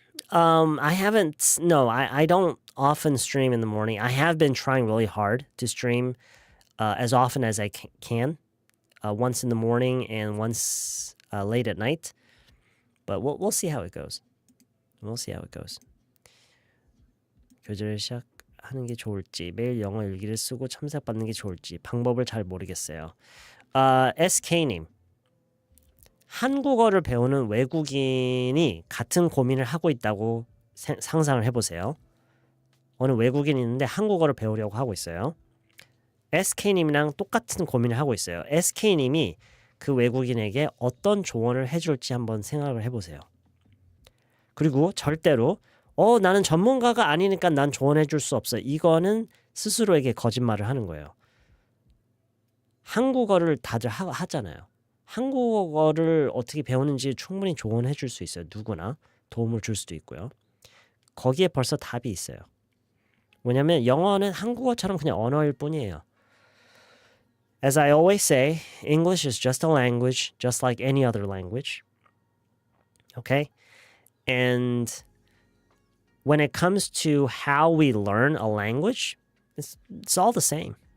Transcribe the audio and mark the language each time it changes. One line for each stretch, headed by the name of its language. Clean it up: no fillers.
English: I don't often stream in the morning. I have been trying really hard to stream as often as I can. Once in the morning and once late at night. But we'll see how it goes. We'll see how it goes.
Korean: 교재를 시작하는 게 좋을지, 매일 영어 일기를 쓰고 첨삭받는 게 좋을지 방법을 잘 모르겠어요. SK님. 한국어를 배우는 외국인이 같은 고민을 하고 있다고 상상을 해보세요. 어느 외국인이 있는데 한국어를 배우려고 하고 있어요. SK님이랑 똑같은 고민을 하고 있어요. SK님이 그 외국인에게 어떤 조언을 해줄지 한번 생각을 해보세요. 그리고 절대로 나는 전문가가 아니니까 난 조언해줄 수 없어. 이거는 스스로에게 거짓말을 하는 거예요. 한국어를 다들 하잖아요. 한국어를 어떻게 배우는지 충분히 조언해 줄 수 있어요. 누구나 도움을 줄 수도 있고요. 거기에 벌써 답이 있어요. 왜냐면 영어는 한국어처럼 그냥 언어일 뿐이에요.
English: As I always say, English is just a language, just like any other language. Okay? And when it comes to how we learn a language, it's all the same.